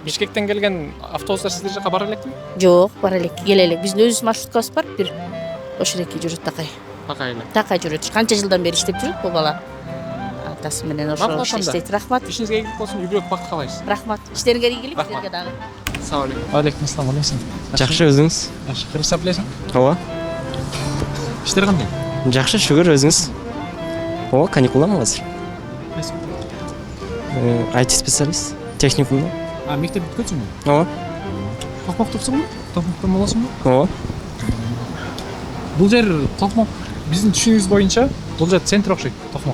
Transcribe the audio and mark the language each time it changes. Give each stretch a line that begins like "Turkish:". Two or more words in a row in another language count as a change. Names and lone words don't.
Kyrgyz: Бишкектен келген автобустар сиздер жака бара элекпи? Жок, бара элек, келе элек. Биздин өзүбүз маршруткабыз бар, бир ошол эки жүрөт такай. Такай эле. Такай жүрөт. Канча жылдан бери иштеп жүрөт бул бала. Атасы менен ошо иштейт. Рахмат. Ишиңизге ийгилик болсун, үйгүлөк бакыт каалайбыз. Рахмат. Иштериңерге ийгилик, силерге дагы.
Uzbek: Assalomu alaykum. Alaykum assalom, alaykum.
Kyrgyz: Жакшы өзүңүз?
Uzbek: Yaxshi, qilishsa bilasan.
Kyrgyz: Ооба. Иштер кандай? Жакшы, шүгүр өзүңүз? Ооба, каникулдамын азыр. IT специалист, техникумда. Мектеп бүткөнсүңбү? Ооба. Токмоктопсуңбу? Токмоктон болосуңбу? Ооба. Бул жер Токмок биздин түшүнүгүбүз боюнча бул жер центр окшойт, Токмок.